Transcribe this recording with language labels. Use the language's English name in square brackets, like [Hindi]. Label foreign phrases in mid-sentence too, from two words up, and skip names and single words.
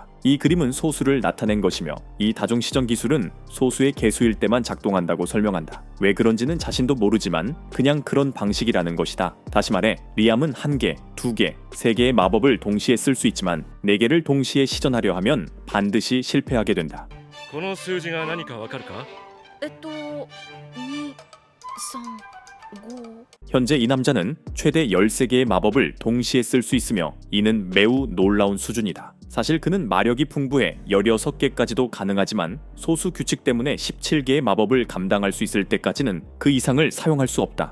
[Korean] 이 그림은 소수를 나타낸 것이며 이 다중시전 기술은 소수의 개수일 때만 작동한다고 설명한다. 왜 그런지는 자신도 모르지만 그냥 그런 방식이라는 것이다. 다시 말해 리암은 1개, 2개, 3개의 마법을 동시에 쓸 수 있지만 4개를 동시에 시전하려 하면 반드시 실패하게 된다. [Japanese] この数字が何かわかるか？ 2、3、5。 [Korean] 현재 이 남자는 최대 13개의 마법을 동시에 쓸 수 있으며 이는 매우 놀라운 수준이다. 사실 그는 마력이 풍부해 16개까지도 가능하지만 소수 규칙 때문에 17개의 마법을 감당할 수 있을 때까지는 그 이상을 사용할 수 없다.